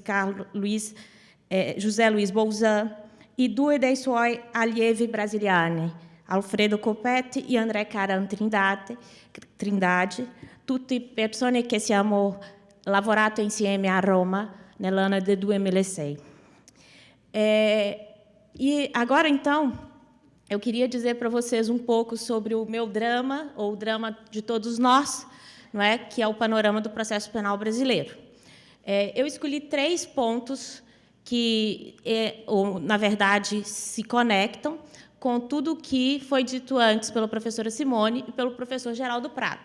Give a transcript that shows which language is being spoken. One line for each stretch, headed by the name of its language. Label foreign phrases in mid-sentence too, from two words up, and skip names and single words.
Italian: José Luiz Bolzan e due dei suoi allievi brasiliani, Alfredo Coppetti e André Caran Trindade, tutte persone che siamo lavorato insieme a Roma nell'anno del 2006.
Portuguese: E agora, então, eu queria dizer para vocês um pouco sobre o meu drama, ou o drama de todos nós, não é, que é o panorama do processo penal brasileiro. Eu escolhi 3 pontos que, na verdade, se conectam com tudo o que foi dito antes pela professora Simone e pelo professor Geraldo Prado.